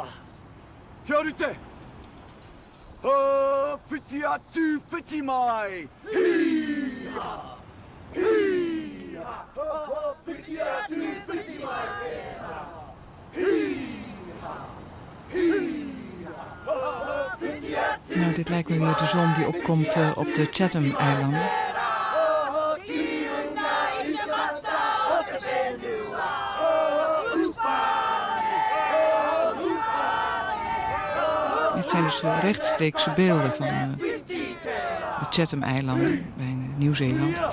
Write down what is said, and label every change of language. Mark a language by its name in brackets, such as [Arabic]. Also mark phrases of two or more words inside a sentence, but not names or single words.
[Māori] Kia rute. Whiti atu, whiti mai. Hi-ha! Hi-ha! Whiti atu, whiti mai. Hi-ha! Hi-ha! [Dutch] Nou, dit lijkt me weer de zon die opkomt op de Chtam Eilanden. Dit zijn dus rechtstreekse beelden van de Chtam Eilanden bij Nieuw-Zeeland.